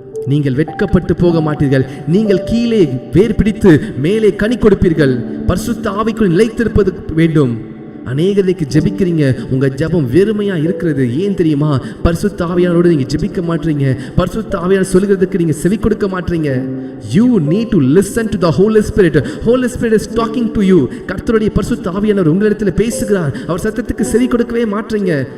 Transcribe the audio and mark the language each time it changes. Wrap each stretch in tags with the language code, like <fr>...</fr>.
<ta>நீங்கள் வெட்கப்பட்டு போக மாட்டீர்கள். நீங்கள் கீழே வேர் பிடித்து மேலே கனி கொடுப்பீர்கள். பரிசுத்த ஆவிக்குள் நிலைத்திருப்பது வேண்டும். அநேகருக்கு ஜெபிக்கிறீங்க, உங்க ஜெபம் வெறுமையா இருக்கிறது. ஏன் தெரியுமா? பரிசுத்த ஆவியானவரோடு நீங்க ஜெபிக்க மாட்டீங்க. பரிசுத்த ஆவியானவர் சொல்கிறதுக்கு நீங்க செவி கொடுக்க மாட்டீங்க.</ta> <en>You need to listen to the Holy Spirit. Holy Spirit is talking to you.</en> <ta>கர்த்தருடைய பரிசுத்த ஆவியானவர் உங்களிடத்தில் பேசுகிறார். அவர் சத்தத்துக்கு செவி கொடுக்கவே மாட்டீங்க.</ta>